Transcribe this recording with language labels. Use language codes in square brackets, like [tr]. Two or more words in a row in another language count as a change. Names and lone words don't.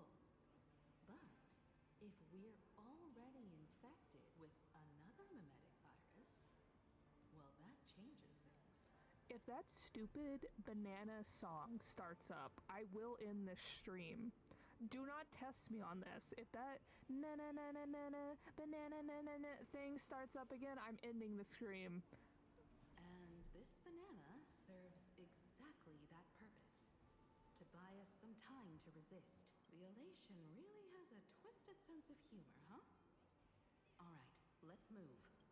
[en] But if we're already infected with another mimetic virus, well, that changes things. If that stupid banana song starts up, I will end this stream. Do not test me on this. If that na na na na na na banana na na na thing starts up again, I'm ending the stream. And this banana serves exactly that purpose. To buy us some time to resist. The elation really has a twisted sense of humor, huh? Alright, let's move.